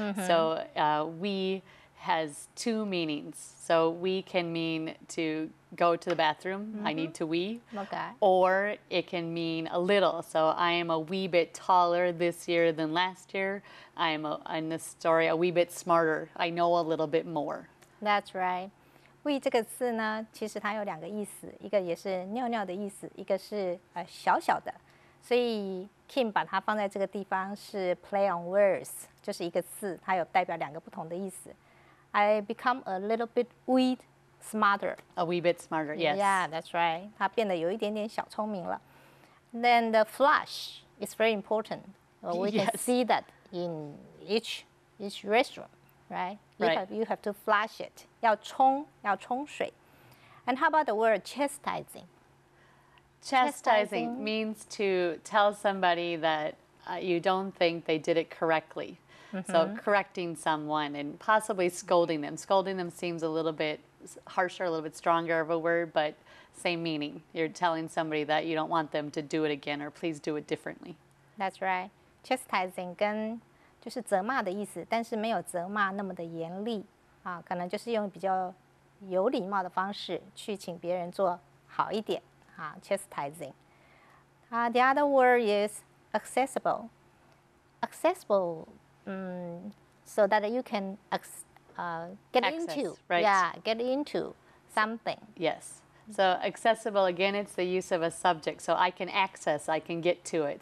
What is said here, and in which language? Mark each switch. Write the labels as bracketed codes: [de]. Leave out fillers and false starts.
[en] So we has 2 meanings. So we can mean to go to the bathroom. I need to wee. Okay. Or it can mean a little. So I am a wee bit taller this year than last year. I am, in this story, a wee bit smarter. I know a little bit more. That's right. [zh] we 这个字呢，其实它有两个意思，一个也是尿尿的意思，一个是小小的。所以 Kim 把它放在这个地方是 [en] play on words， [zh] 就是一个字，它有代表两个不同的意思。 [en] I become a little bit wee smarter. A wee bit smarter, yes. Yeah, that's right. 它变得有一点点小聪明了。 Then the flush is very important. We can see that in each restaurant, right? You have to flush it. [zh] 要冲水。 [en] And how about the word chastising? Chastising means to tell somebody that you don't think they did it correctly. So correcting someone and possibly scolding them. Scolding them seems a little bit harsher, a little bit stronger of a word, but same meaning. You're telling somebody that you don't want them to do it again or please do it differently. That's right. [zh] Chastising 跟就是责骂的意思，但是没有责骂那么的严厉啊，可能就是用比较有礼貌的方式去请别人做好一点啊 ，chastising。 [en] The other word is accessible. Accessible, so that you can get into, get into something. Yes. So accessible, again, it's the use of a subject. So I can access, I can get to it.